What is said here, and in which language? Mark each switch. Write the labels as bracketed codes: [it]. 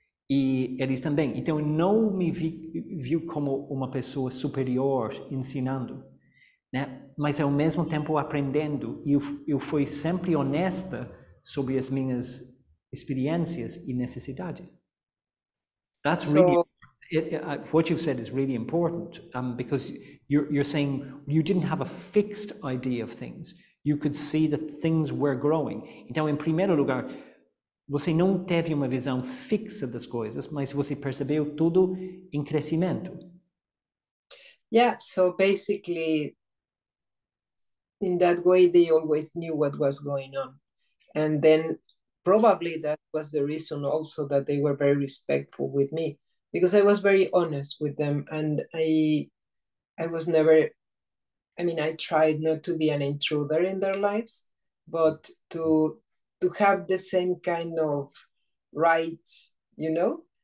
[pt] E eles também. Então, eu não me viu como uma pessoa superior ensinando, né? Mas, ao mesmo tempo, aprendendo. E eu fui sempre honesta sobre as minhas experiências e necessidades. [en] That's really... what you've said is really important, because you're saying you didn't have a fixed idea of things. You could see that things were growing. [pt] Então, em primeiro lugar, você não teve uma visão fixa das coisas, mas você percebeu tudo em crescimento. [en] Yeah, so basically, in that way, they always knew what was going on. And then probably that was the reason also that they were very respectful with me, because I was very honest with them. And I was never, I mean, I tried not to be an intruder in their lives, but to have the same kind of rights, you know?